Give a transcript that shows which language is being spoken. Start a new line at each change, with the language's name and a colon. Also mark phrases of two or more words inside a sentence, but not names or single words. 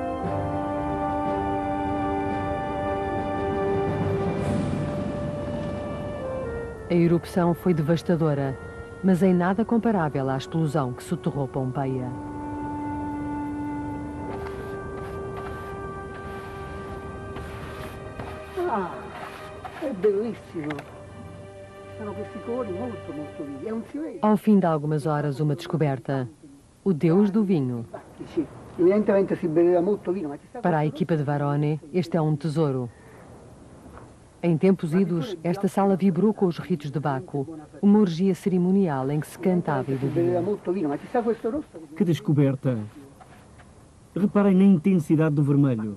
Portuguese: A erupção foi devastadora, mas em nada comparável à explosão que soterrou Pompeia. É belíssimo.
Italian: Sono questi colori molto, molto vivi. É fiore.
Portuguese: Ao fim de algumas horas, uma descoberta. O deus do vinho.
Italian: Sì, evidentemente si beveva molto vino, ma ci sta...
Portuguese: Para a equipa de Varone, este é um tesouro. Em tempos idos, esta sala vibrou com os ritos de Baco, uma orgia cerimonial em que se cantava e bebia. Que descoberta! Reparem na intensidade do vermelho.